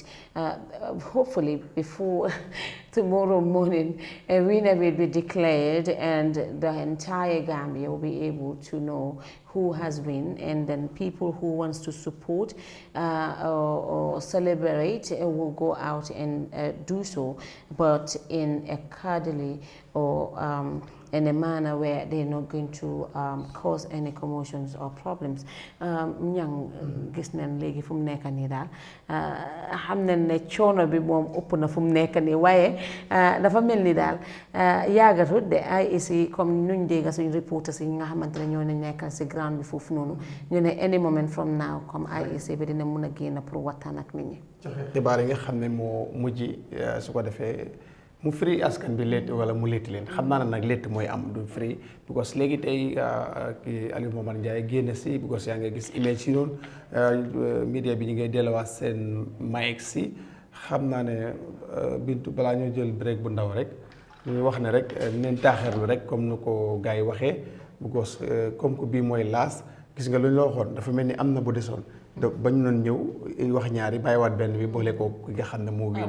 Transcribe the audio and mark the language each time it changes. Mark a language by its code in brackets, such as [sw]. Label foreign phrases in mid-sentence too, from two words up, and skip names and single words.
[en] Hopefully before tomorrow morning, a winner will be declared and the entire Gambia will be able to know who has won, and then people who wants to support or celebrate will go out and do so, but in a cuddly or in a manner where they're not going to cause any commotions or problems. [wo] Ñang gis nañ léegi fu mu nekk nii daal xam nañ ne coono bi moom ëpp na fu mu nekk nii waaye dafa mel ni daal yàggatut de IEC comme nuñ dégg suñ reporters yi nga xamante ne ñoo nekkal si ground bi foofu noonu ñu ne [en] any moment from now [wo] comme IEC bi dina mun a génn pour waxtaan ak nit ñi. xibaar yi nga xam ne moo mujj su ko defee mu free askan bi létt wala mu létt leen xam naa ne nag létt mooy am du free because léegi tey kii Aliou Momar Ndiaye génn si because yaa ngi gis image yi noonu media bi ñu ngay delluwaat seen mic si xam naa ne Bintu balaa ñoo jël break bu ndaw rek ñu wax ne rek neen taaxeerlu rek comme nu ko gars yi waxee because [fr] comme que [wo] bii mooy laas gis nga lu ñu la waxoon dafa mel ni am na bu desoon donc ba ñu doon ñëw wax ñaari bàyyiwaat benn bi boole ko ki nga xam ne moo wii.